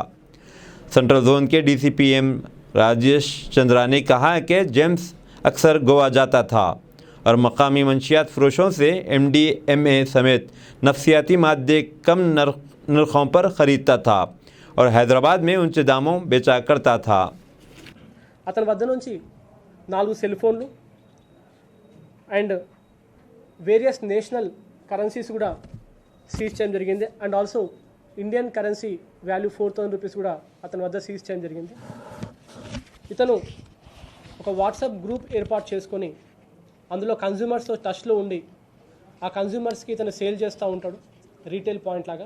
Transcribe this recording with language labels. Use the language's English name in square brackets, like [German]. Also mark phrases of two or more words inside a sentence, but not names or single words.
[Urdu] سینٹرل زون کے DCPM راجیش چندرا نے کہا کہ جیمز اکثر گوا جاتا تھا اور مقامی منشیات فروشوں سے MDMA سمیت نفسیاتی مادے کم نرخوں پر خریدتا تھا اور حیدرآباد میں اونچے داموں بیچا کرتا تھا۔ [Telugu] అతని వద్ద నుంచి 4 సెల్ ఫోన్లు [English] and various national currencies [Telugu] కూడా సీజ్ చేయడం జరిగింది [English] and also Indian currency value [Telugu] 4,000 రూపీస్ కూడా అతని వద్ద సీజ్ చేయడం జరిగింది। ఇతను ఒక వాట్సాప్ గ్రూప్ ఏర్పాటు చేసుకొని అందులో కన్జ్యూమర్స్తో టచ్లో ఉండి ఆ కన్జ్యూమర్స్కి ఇతను సేల్ చేస్తూ ఉంటాడు [English] retail point [Telugu] లాగా।